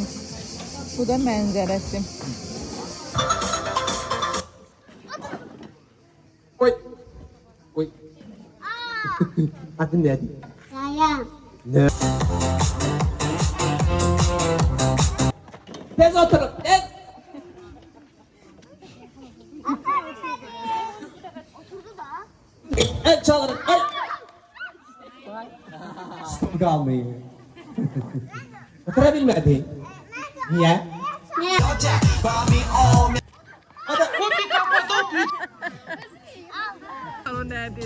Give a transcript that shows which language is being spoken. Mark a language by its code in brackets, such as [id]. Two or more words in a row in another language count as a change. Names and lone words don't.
[az] Bu da mənzərəsi. Oy. Oy. Adın nədir? Ryan. Ne? Tez oturun. Tez. [tr] Evet çağırın. Ay. Stop kalmayın. Oturabilmedi. Niye? Niye? [az] O nədir?